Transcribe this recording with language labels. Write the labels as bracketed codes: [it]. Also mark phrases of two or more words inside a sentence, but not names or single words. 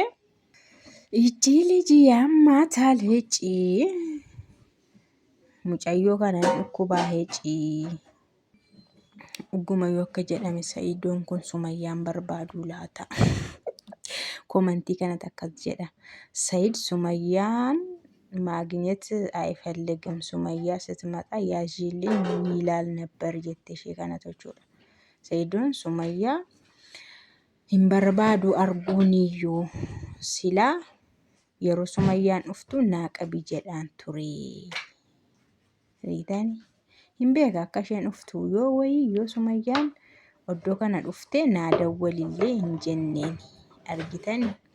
[om] Ichi liji amma taalheeci mucayyoo kana dhukkubaa heeci. Dhuguma yoo akka jedhame Sayidoon kun Sumayyaan barbaaduu laata. Komantii kanatti akkas jedha. [am] Sayid Sumayyaan ማግኘት አይፈልግም ሱመያ ስትመጣ ያዥልኝ ይላል ነበር [om] jettee ishee kana jechuudha. Sayidoon Sumayyaa hin barbaadu arguuniyyuu silaa yeroo Sumayyaan dhuftu naa qabi jedhaan ture. Hin beeka akka isheen dhuftu yoo Sumayyaan oddoo kana dhuftee naa dawwalillee hin jenneen argitani.